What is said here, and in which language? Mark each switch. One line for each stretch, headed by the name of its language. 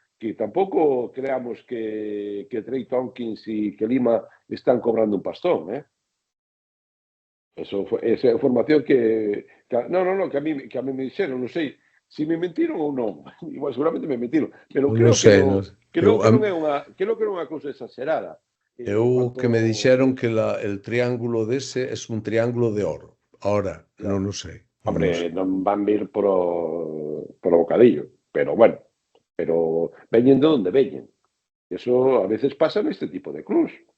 Spanish: que tampoco creamos que Trey Tompkins y que Lima están cobrando un pastón, ¿eh? Esa información que a mí me dijeron, no sé si
Galician: me mentiron ou non. Igual seguramente me mentiron, pero creo que non é unha cousa exagerada. Eu que me dixeron que el triángulo dese é un triángulo de oro. Ahora, non o sei. Hombre, non van vir por o bocadillo, pero bueno, pero veñen de onde veñen. Eso a veces pasa neste tipo de clubs.